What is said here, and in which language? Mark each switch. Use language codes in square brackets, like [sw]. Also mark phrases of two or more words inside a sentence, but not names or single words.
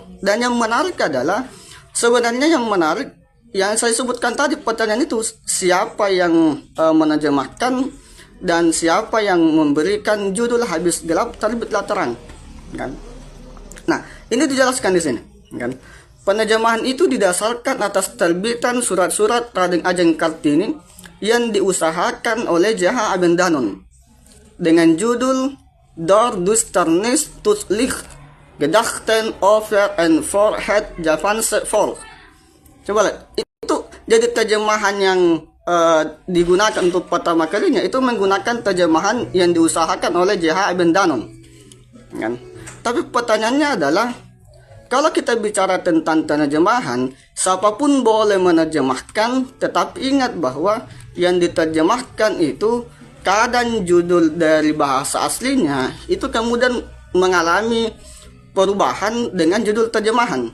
[id] Dan yang menarik adalah sebenarnya yang saya sebutkan tadi pertanyaan itu, siapa yang menerjemahkan dan siapa yang memberikan judul Habis Gelap Terbitlah Terang kan. Nah, ini dijelaskan di sini kan. Penerjemahan itu didasarkan atas terbitan surat-surat Raden Ajeng Kartini yang diusahakan oleh J.H. Abendanon dengan judul Door Duisternis tot Licht Gedachten over en Voorhet Javanse Volk. Coba lihat, itu jadi terjemahan yang digunakan untuk pertama kalinya itu menggunakan terjemahan yang diusahakan oleh J.H. Abendanon kan. Tapi pertanyaannya adalah, kalau kita bicara tentang penerjemahan, siapapun boleh menerjemahkan, tetapi ingat bahwa yang diterjemahkan itu kadang judul dari bahasa aslinya itu kemudian mengalami perubahan dengan judul terjemahan.